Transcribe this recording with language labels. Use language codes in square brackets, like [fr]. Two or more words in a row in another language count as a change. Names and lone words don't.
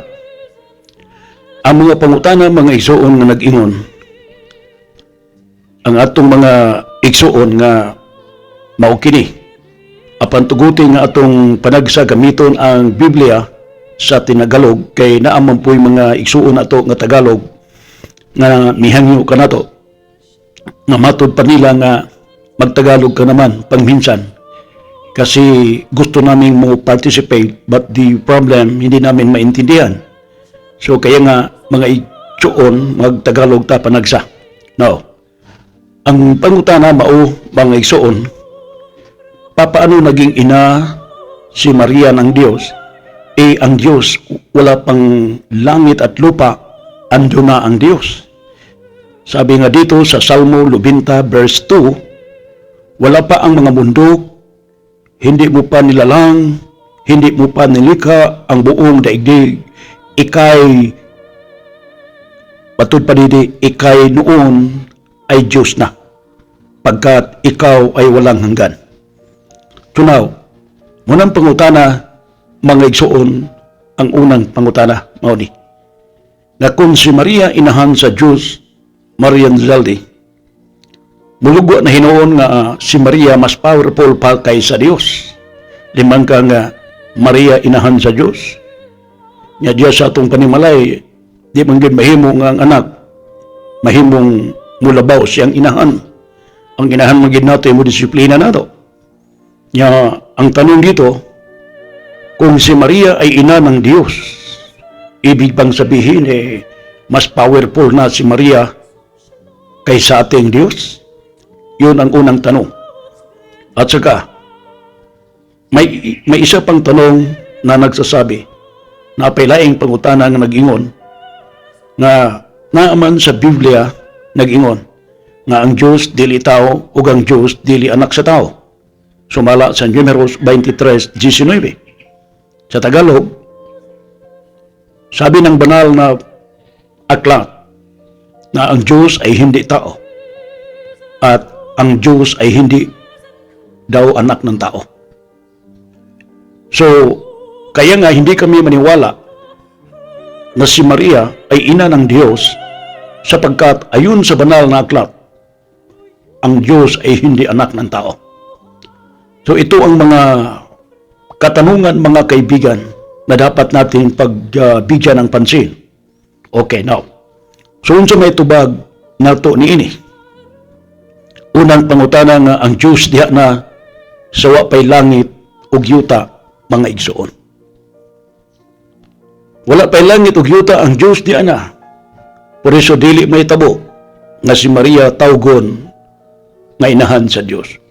[ceb] Ang mga pangutana mga igsoon nga nag-ingon ang atong mga igsoon nga mao kini apan tuguti nga atong panagsa gamiton ang Biblia sa tinagalog kay naaman po'y mga igsuon ato nga Tagalog nga mihangyo kanato nga matud pa nila nga [tl] magtagalog ka naman pangminsan kasi gusto namin mo participate [en] but the problem [tl] hindi namin maintindihan. [ceb] So kaya nga mga igsuon magtagalog ta panagsa. Now, ang pangutana mao mga igsuon, [tl] papaano naging ina si Maria ng Diyos? Ang Diyos, wala pang langit at lupa, ando na ang Diyos. Sabi nga dito sa Salmo 90 verse 2, wala pa ang mga bundok, hindi mo pa nilalang, hindi mo pa nilika ang buong daigdig, ikay, patud pa dito, ikay noon ay Diyos na, pagkat ikaw ay walang hanggan. [ceb] Tunaw, munang pangutana, mga igsoon, ang unang pangutana, mauni. Na kung si Maria inahan sa Diyos, Marian Zaldi, mulugwa na hinoon nga si Maria mas powerful pa kaysa Diyos. Limang ka nga Maria inahan sa Diyos. Nga Diyos sa atong panimalay, di manggid mahimo nga ang anak, mahimong mulabaw siyang inahan. Ang inahan manggid nato yung disiplina nato. Nya, [tl] ang tanong dito, kung si Maria ay ina ng Diyos, ibig bang sabihin mas powerful na si Maria kaysa ating Diyos? Yun ang unang tanong. At saka, may isa pang tanong na nagsasabi, na [ceb] pailaing pangutana nga nag-ingon, na naaman sa Biblia nag-ingon, nga ang Diyos dili tao o ang Diyos dili anak sa tao. Sumala sa Números 23:19. [tl] Sa Tagalog, sabi ng banal na aklat na ang Diyos ay hindi tao at ang Diyos ay hindi daw anak ng tao. So, kaya nga hindi kami maniwala na si Maria ay ina ng Diyos sapagkat ayon sa banal na aklat, ang Diyos ay hindi anak ng tao. So ito ang mga katanungan mga kaibigan na dapat natin pagbigyan ng pansin. [en] Okay, now. [ceb] So unsa may tubag nato niini? Unang pangutana nga ang Diyos diha na sawa pay langit ug yuta mga igsoon. Wala pay langit ug yuta ang Diyos diha na. Por iso dili may tabo nga si Maria tawgon nga inahan sa Diyos.